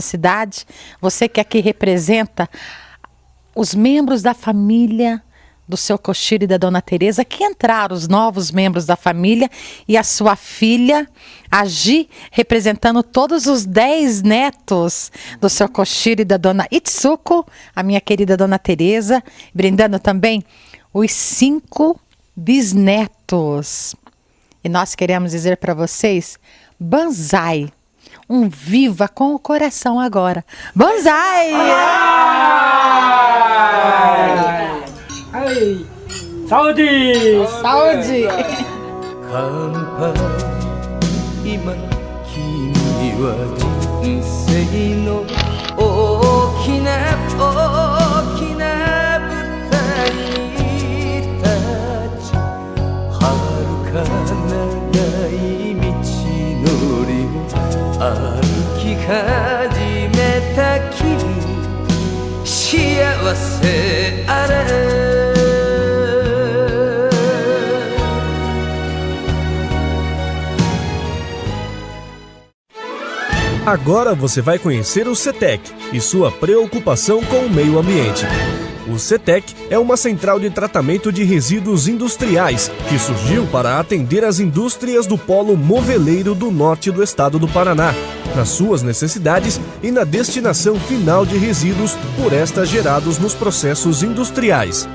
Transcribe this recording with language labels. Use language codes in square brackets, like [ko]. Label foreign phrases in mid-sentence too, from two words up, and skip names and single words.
[pt] cidade, você que aqui representa os membros da família do seu Koshiro e da Dona Teresa, que entraram os novos membros da família, e a sua filha, a Gi, representando todos os 10 netos do seu Koshiro e da Dona Itsuko, a minha querida Dona Teresa, brindando também os 5 bisnetos. E nós queremos dizer para vocês, Banzai, um viva com o coração agora. Banzai! Ai. Saúde! Saúde! [ja] 乾杯今君は人生の大きな大きな舞台に立ち遥か長い道のりを歩き始めた君幸せあれ [pt] Agora você vai conhecer o CETEC e sua preocupação com o meio ambiente. O CETEC é uma central de tratamento de resíduos industriais que surgiu para atender as indústrias do polo moveleiro do norte do estado do Paraná, nas suas necessidades e na destinação final de resíduos por estas gerados nos processos industriais.